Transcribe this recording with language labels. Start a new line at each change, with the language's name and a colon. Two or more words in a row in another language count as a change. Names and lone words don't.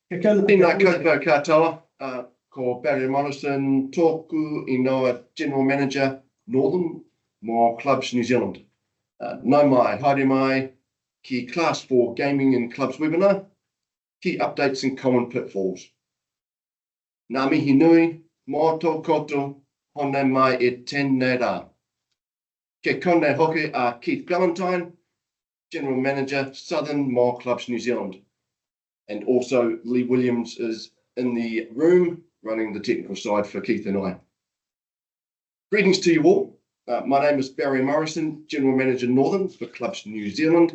Māori: Tēnā koutou katoa, ko Barry Morrison, tōku inoa
English: General Manager Northern
Māori: mō Clubs New Zealand. Nau mai, haere mai, ki
English: Class 4 Gaming and Clubs webinar, key updates and common pitfalls.
Māori: Ngā mihi nui, mō tō koutou, hone mai e tēnei rā. Ke konei hoki a Keith Ballantyne,
English: General Manager Southern
Māori: mō Clubs New Zealand.
English: And also Lee Williams is in the room running the technical side for Keith and I. Greetings to you all. My name is Barry Morrison, General Manager Northern for Clubs New Zealand.